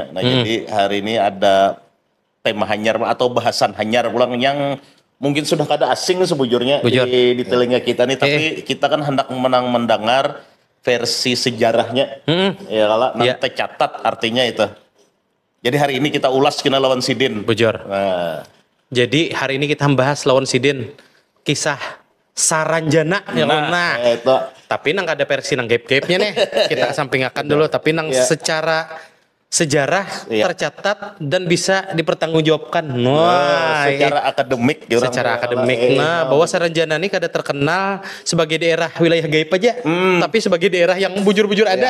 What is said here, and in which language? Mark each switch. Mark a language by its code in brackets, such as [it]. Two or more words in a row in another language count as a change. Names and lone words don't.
[bjn] Nah, jadi hari ini ada tema hanyar atau bahasan hanyar pulang yang mungkin sudah kada asing sebujurnya di telinga kita nih, tapi kita kan hendak mendengar versi sejarahnya. Ya kalau nanti catat artinya itu. Jadi hari ini kita ulas kena lawan Sidin. Bujur. Nah, jadi hari ini kita membahas lawan Sidin kisah Saranjana ya nah. Itu. Tapi nang ada versi nang gape-gape-nya nih. [id] Kita sampingkan dulu, tapi nang secara sejarah tercatat dan bisa dipertanggungjawabkan. Wah, secara akademik. Secara akademik. [bjn] Nah, bahwa Saranjana ini kada terkenal sebagai daerah wilayah gaib aja, tapi sebagai daerah yang bujur-bujur ada.